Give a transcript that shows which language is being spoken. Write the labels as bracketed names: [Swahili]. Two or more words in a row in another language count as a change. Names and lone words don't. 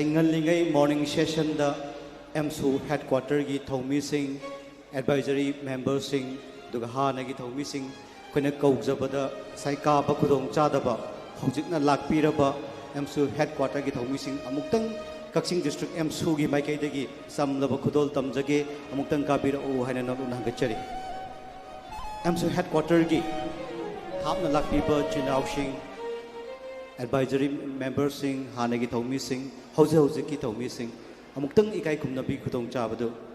[Manipuri] ngallingai [English] morning session [Manipuri] da MSU headquarter gi thomi sing [English] advisory members [Manipuri] sing duga hana gi thomi sing koina kaujabada sai ka ba khudong chadaba hojikna lakpiraba MSU headquarter gi thomi sing amuktang Kaksing district MSU gi maikai dagi samlaba khudol tamjage amuktang kabira u haina na hangachari MSU headquarter gi hapna lakpiba chinau sing [English] advisory members [Manipuri] sing hana gi thomi sing hauze ki thomi sing amuktang ikai kumna bi khudong chabadu